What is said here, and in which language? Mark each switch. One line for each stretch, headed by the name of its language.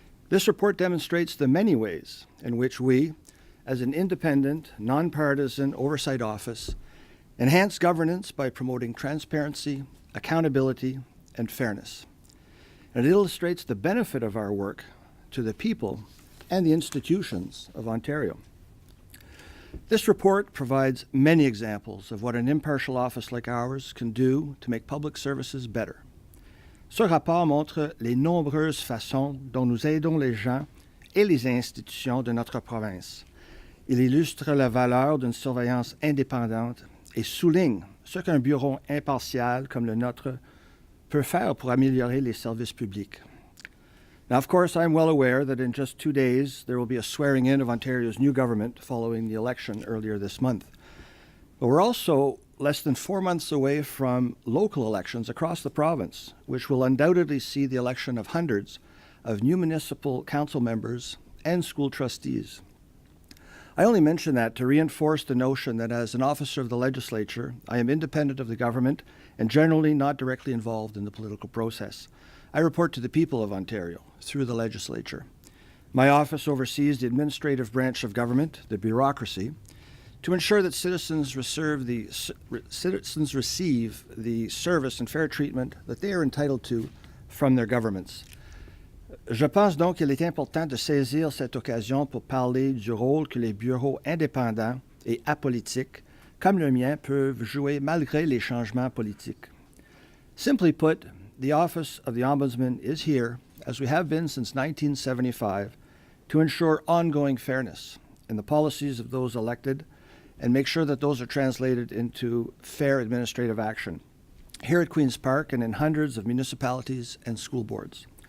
English: This report demonstrates the many ways in which we, as an independent, nonpartisan oversight office, enhance governance by promoting transparency, accountability, and fairness. And it illustrates the benefit of our work to the people and the institutions of Ontario. This report provides many examples of what an impartial office like ours can do to make public services better.
French: Ce rapport montre les nombreuses façons dont nous aidons les gens et les institutions de notre province. Il illustre la valeur d'une surveillance indépendante et souligne ce qu'un bureau impartial comme le nôtre peut faire pour améliorer les services publics.
English: Now, of course, I'm well aware that in just 2 days there will be a swearing in of Ontario's new government following the election earlier this month. But we're also less than 4 months away from local elections across the province, which will undoubtedly see the election of hundreds of new municipal council members and school trustees. I only mention that to reinforce the notion that as an officer of the legislature, I am independent of the government and generally not directly involved in the political process. I report to the people of Ontario through the legislature. My office oversees the administrative branch of government, the bureaucracy, to ensure that citizens receive the service and fair treatment that they are entitled to from their governments.
French: Je pense donc qu'il est important de saisir cette occasion pour parler du rôle que les bureaux indépendants et apolitiques, comme le mien, peuvent jouer malgré les changements politiques.
English: Simply put, the Office of the Ombudsman is here, as we have been since 1975, to ensure ongoing fairness in the policies of those elected and make sure that those are translated into fair administrative action here at Queen's Park and in hundreds of municipalities and school boards.